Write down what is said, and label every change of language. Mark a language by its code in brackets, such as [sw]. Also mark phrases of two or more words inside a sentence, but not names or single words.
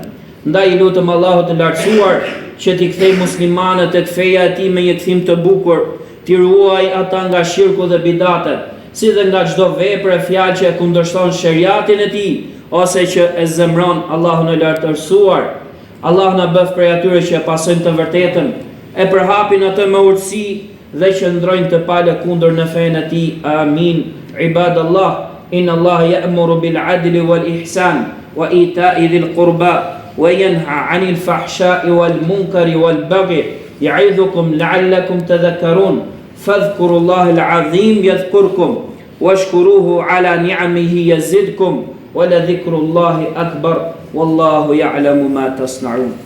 [sq] Ndaj lutem Allahut të lartësuar që t'i kthej muslimanët tek feja e tij me një kthim të bukur, t'i ruaj ata nga shirku dhe bidatet, si dhe nga çdo vepër e fjalë që e kundërshton sheriatin e tij ose që e zemron Allahun e lartësuar. Allah na bëf prej atyre që e pasojnë të vërtetën, e përhapin atë me urtësi dhe që ndrojnë të palë kundër në fenë e tij. Amin. [ar] عباد الله إن الله يأمر بالعدل والإحسان وإيتاء ذي القربى وينهى عن الفحشاء والمنكر والبغي يعظكم لعلكم تذكرون. فاذكروا الله العظيم يذكركم واشكروه على نعمه يزدكم ولذكر الله أكبر والله يعلم ما تصنعون.